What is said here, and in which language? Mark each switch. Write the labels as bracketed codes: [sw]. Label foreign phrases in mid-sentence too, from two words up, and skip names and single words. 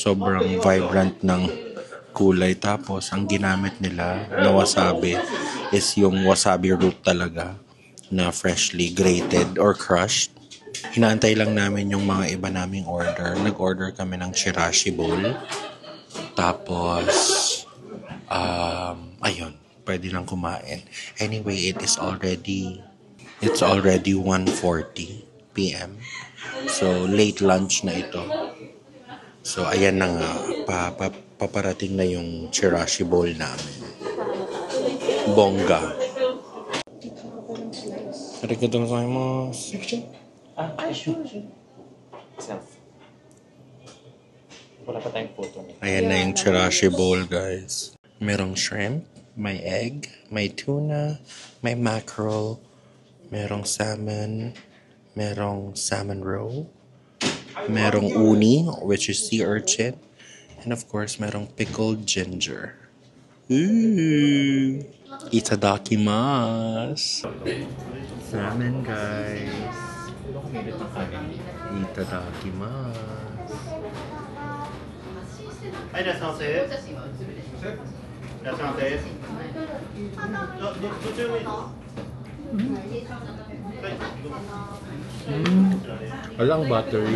[tl] Sobrang vibrant ng kulay. Tapos, ang ginamit nila na wasabi is yung [en] wasabi root [tl] talaga na [en] freshly grated or crushed. [tl] Hinaantay lang namin yung mga iba naming order. Nag-order kami ng chirashi bowl. Tapos, ayun. Pwede lang kumain. [en] Anyway, it's already 1:40 p.m. [tl] So, [en] late lunch [tl] na ito. So, ayan na nga. Paparating na yung chirashi bowl namin. Bongga. [ja] ありがとうございます. [tl] Wala pa tayong photo. Ayan na yung chirashi bowl, guys. Merong shrimp. May egg, may tuna, may mackerel, merong [en] salmon roe, [tl] merong uni, [en] which is sea urchin, and of course, [tl] merong [en] pickled ginger. Ooh! [ja] Itadakimasu! [en] Salmon, guys! Itadakimasu! [tl] Walang buttery.